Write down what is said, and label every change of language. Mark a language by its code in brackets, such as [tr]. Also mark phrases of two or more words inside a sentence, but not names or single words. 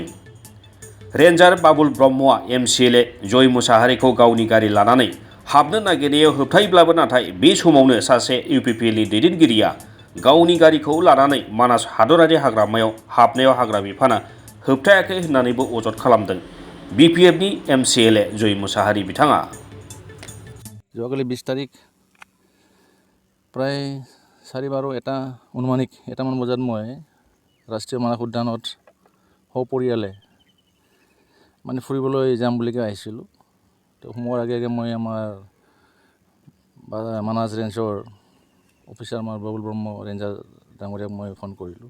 [brx] रेन्जार बाबुल ब्रह्मआ एमसिएलए जय मुसाहारिखौ गावनि गारि लानानै हाबनो नागिरनायाव होबथायोब्लाबो नाथाय बे समावनो सासे इउपिपिएलनि दैदेनगिरिया गावनि गारिखौ लानानै मानास हादरारि हाग्रामायाव हाबनायाव हाग्रा बिफाना होबथायाखै होननानैबो अजद खालामदों। बिपिएफनि एमसिएलए जय मुसाहारि बिथाङा [as] যোৱাকালি 20 তাৰিখ প্ৰায় 12:30 এটা অনুমানিক এটামান বজাত মই ৰাষ্ট্ৰীয় মানস উদ্যানত সপৰিয়ালে মানে ফুৰিবলৈ যাম বুলি আহিছিলোঁ। তো সোমোৱাৰ আগে মই আমাৰ মানাস [en] ranger officer [as] আমাৰ বাবুল ব্ৰহ্ম ৰেঞ্জাৰ ডাঙৰীয়াক মই ফোন কৰিলোঁ।